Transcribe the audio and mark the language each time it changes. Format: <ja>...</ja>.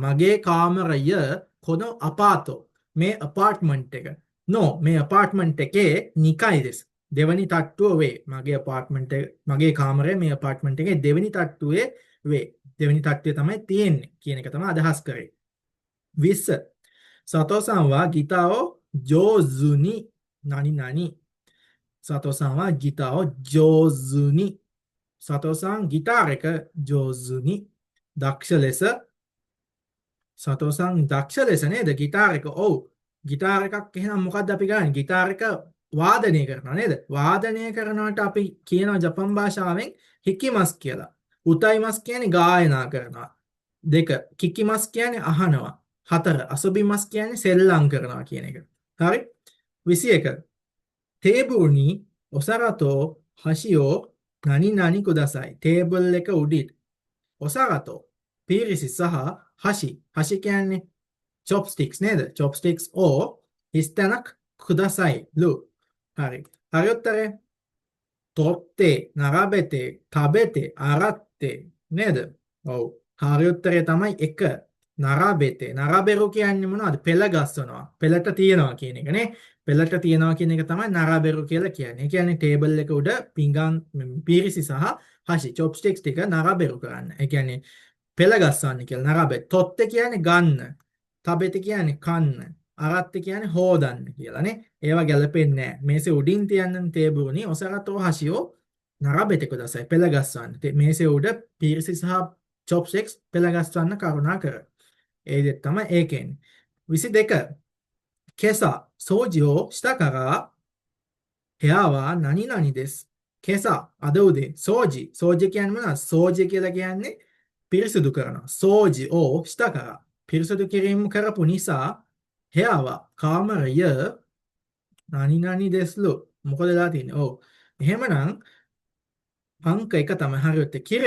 <si>මගේ කාමරය කොන අපාතෝ. මේ අපාර්ට්මන්ට් එක. නෝ මේ අපාර්ට්මන්ට් එකේ 2 階です. දෙවනි තට්ටුව වේ. මගේ කාමරය මේ අපාර්ට්මන්ට් එකේ දෙවනි තට්ටුවේ වේ. දෙවනි තට්ටුවේ තමයි තියෙන්නේ කියන එක තමයි අදහස් කරේ. 20.</si> <ja>佐藤さんはギターを上手に何々。佐藤さんはギターを上手に。</ja> <si>佐藤さんギターඑක上手に දක්ෂ ලෙස佐藤さんදක්ෂ ලෙස නේද ගිටාර එක. ඔව්. ගිටාර එකක් එහෙනම් මොකද්ද අපි ගන්නේ? ගිටාර එක වාදනය කරනවා නේද? වාදනය කරනවට අපි කියනවා ජපන් භාෂාවෙන් හිකිමස් කියලා. උතයිමස් කියන්නේ ගායනා කරනවා. 2. කිකිමස් කියන්නේ අහනවා. 4. අසොබිමස් කියන්නේ සෙල්ලම් කරනවා කියන එක. හරි? 21.</si> <ja>テーブルにお皿と箸を何々ください.</ja> <si>ටේබල් එක උඩින් ඔසාරතෝ පිරිසි සහ හෂි කියන්නේ chopsticks නේද? chopsticks ඕ හිස්තැනක් කුදාසයි ලු. හරි. හරි උත්තරේ. තොත්තේ, නරබෙතේ, තබෙතේ, අරත්තේ නේද? ඔව්. හරි උත්තරේ තමයි 1. නරබෙතේ. නරබෙරු කියන්නේ මොනවද? පෙළ ගස්සනවා. පෙළට තියනවා කියන එක නේ. පෙළට තියනවා කියන එක තමයි නරබෙරු කියලා කියන්නේ. ඒ කියන්නේ ටේබල් එක උඩ පිඟන් පිරිසි සහ හෂි chopsticks ටික නරබෙරු කරන්න. ඒ කියන්නේ පෙළ ගස්සන්න කියලා නරබෙ. තොත්තේ කියන්නේ ගන්න. තබෙතේ කියන්නේ කන්න. අරත්තේ කියන්නේ හොදන්න කියලානේ. ඒවා ගැලපෙන්නේ නැහැ. මේසේ උඩින් තියන්න</si> <ja>තේබුරුනි ඔසරතෝ හෂියෝ නරබෙතේ කුදාසයි</ja> <si>පෙළ ගස්සන්න. මේසේ උඩ පිරිසි සහ chopsticks පෙළ ගස්සන්න කරුණා කර. ඒ දෙක තමයි ඒකෙන්නේ. 22.</si> <ja>今朝掃除をしたから部屋は何々です.</ja> <si>今朝අද උදේ සෝජි කියන්නේ මොනවද? සෝජි කියලා කියන්නේ පිරිසුදු කරනවා. සෝජි ඕしたからපිරිසුදු කිරීම කරපු නිසා හේවා කාමරය නනිනනි දෙස්ලු මොකද වෙලා තියෙන්නේ? ඔව්. එහෙමනම් අංක 1 තමයි හරි උත්තේ.</si>